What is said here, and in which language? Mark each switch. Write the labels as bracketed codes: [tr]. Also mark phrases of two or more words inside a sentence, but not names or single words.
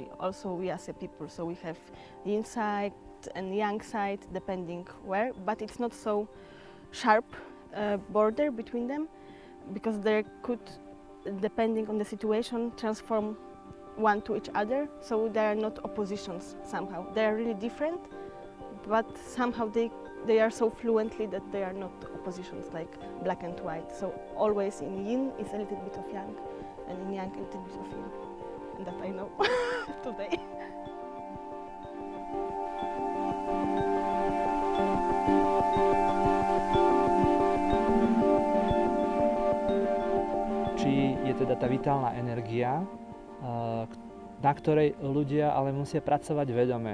[en] Also we as a people, so we have yin side and yang side depending where, but it's not so sharp border between them, because they could, depending on the situation, transform one to each other, so they are not oppositions somehow. They are really different, but somehow they are so fluently that they are not oppositions like black and white. So always in yin is a little bit of yang, and in yang a little bit of yin, and that I know today. [sk] Či je teda tá vitálna energia, na ktorej ľudia ale musia pracovať vedome.